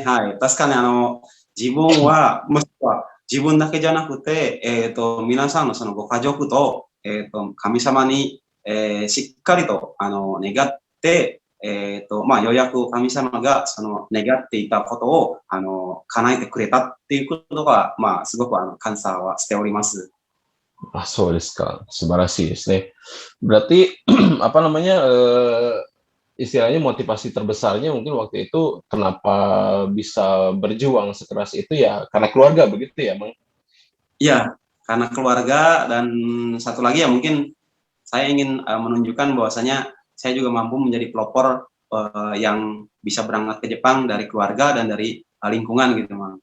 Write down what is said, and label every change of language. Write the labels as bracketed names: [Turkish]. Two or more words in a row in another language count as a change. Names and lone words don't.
[Japanese] はい。確かに自分は、もしくは自分だけじゃなくて、皆さんのそのご家族と、神様に、しっかりと、願って、ようやく神様がその願っていたことを、叶えてくれたっていうことが、すごく感謝はしております。 [Indonesian] Ah, [Japanese] soですか。素晴らしいですね。 [Indonesian] Berarti apa namanya istilahnya motivasi terbesarnya mungkin waktu itu kenapa bisa berjuang sekeras itu ya karena keluarga begitu ya, Mang? Iya, karena keluarga dan satu lagi ya mungkin saya ingin menunjukkan bahwasanya saya juga mampu menjadi pelopor yang bisa berangkat ke Jepang dari keluarga dan dari lingkungan gitu, Mang.